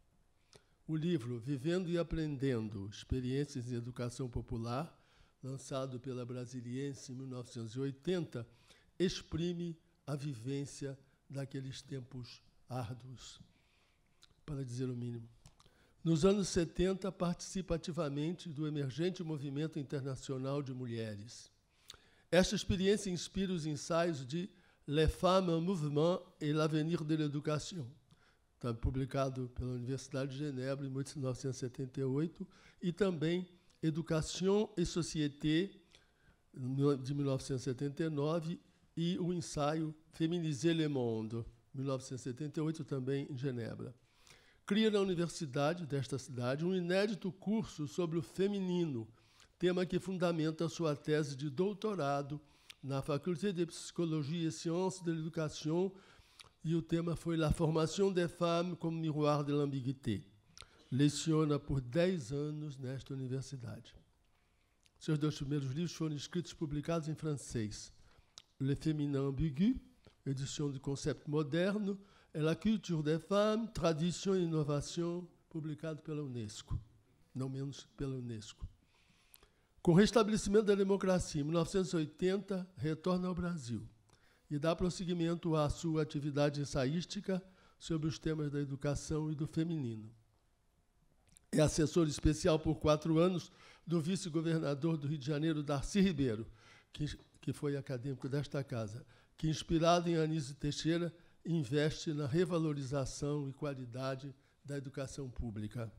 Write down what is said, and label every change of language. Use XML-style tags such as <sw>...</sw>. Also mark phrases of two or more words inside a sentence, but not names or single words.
<pt>O livro Vivendo e Aprendendo, Experiências em Educação Popular, lançado pela Brasiliense em 1980, exprime a vivência daqueles tempos árduos, para dizer o mínimo. Nos anos 70, participa ativamente do emergente movimento internacional de mulheres. Esta experiência inspira os ensaios de Les Femmes en Mouvement et l'Avenir de l'Éducation, publicado pela Universidade de Genebra em 1978, e também Éducation et Société, de 1979, e o ensaio Féminiser le Monde, 1978, também em Genebra. Cria na universidade desta cidade um inédito curso sobre o feminino, tema que fundamenta sua tese de doutorado na Faculté de Psychologie et Sciences de l'Éducation, e o tema foi La formation des femmes comme miroir de l'ambiguïté. Leciona por 10 anos nesta universidade. Seus 2 primeiros livros foram escritos e publicados em francês. Le féminin ambigu, édition du concept moderne, et la culture des femmes, tradition et innovation, publicado pela Unesco, não menos pela Unesco. Com o restabelecimento da democracia em 1980, retorna ao Brasil e dá prosseguimento à sua atividade ensaística sobre os temas da educação e do feminino. É assessor especial por 4 anos do vice-governador do Rio de Janeiro, Darcy Ribeiro, que foi acadêmico desta casa, que, inspirado em Anísio Teixeira, investe na revalorização e qualidade da educação pública.</pt>